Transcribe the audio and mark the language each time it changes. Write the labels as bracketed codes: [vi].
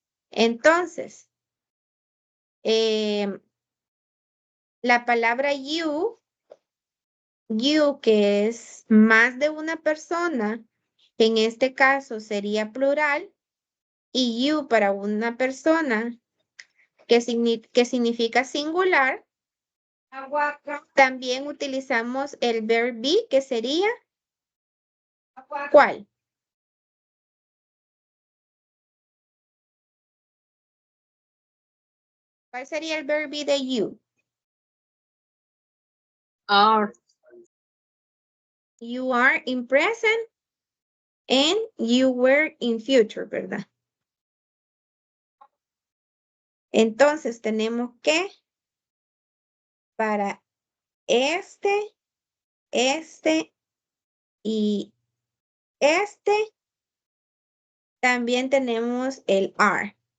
[es] Entonces, la palabra you, que es más de una persona, que en este caso sería plural, y you para una persona que significa singular, también utilizamos el [en] verb be, [es] que sería ¿cuál? ¿Cuál sería el [en] verb be [es] de you? [en] Are. You are in present and you were in future, [es] ¿verdad? Entonces tenemos que para este y también tenemos el are.